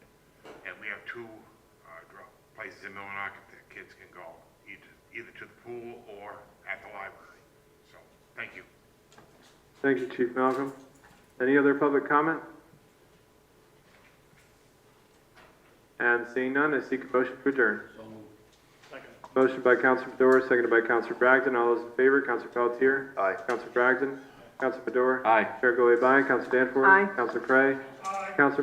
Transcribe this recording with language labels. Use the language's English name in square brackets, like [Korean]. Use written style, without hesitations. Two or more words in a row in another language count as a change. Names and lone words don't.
[English] And we have 2 places in Millinocket that kids can go, either to the pool or at the library. So, thank you. Thank you, Chief Malcolm. Any other public comment? And seeing none, I seek a motion to adjourn. Motion by Councilor Medora, seconded by Councilor Bragdon. All those in favor, Councilor Pelletier? Aye. Councilor Bragdon? Councilor Medora? Aye. Chair Gully, aye. Councilor Danforth? Aye. Councilor Cray? Aye. Councilor